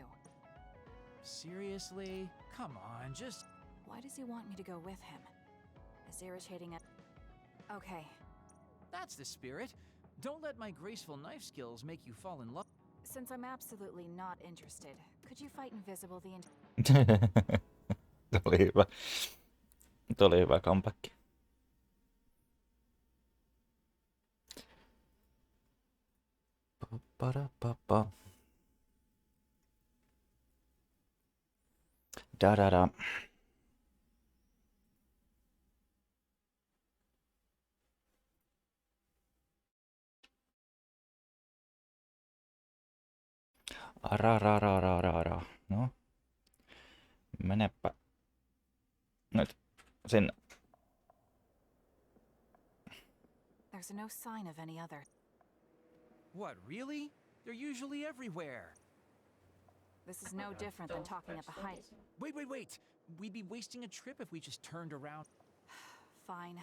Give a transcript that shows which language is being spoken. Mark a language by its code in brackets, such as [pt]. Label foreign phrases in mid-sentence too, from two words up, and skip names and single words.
[en] Seriously? Come on, just... Why does he want me to go with him? As irritating as... Okay. That's the spirit. Don't let my graceful knife skills make you fall in love. Since I'm absolutely not interested, could you fight invisible the entire... [fi] Tuli hyvä. Tuli hyvä comeback. Pa-pa-da-pa-pa. Da-da-da. Arararararara. No. Menepä nyt sinne. [en] There's no sign of any other. What, really? They're usually everywhere. This is no different than talking at the height. Wait. We'd be wasting a trip if we just turned around. Fine.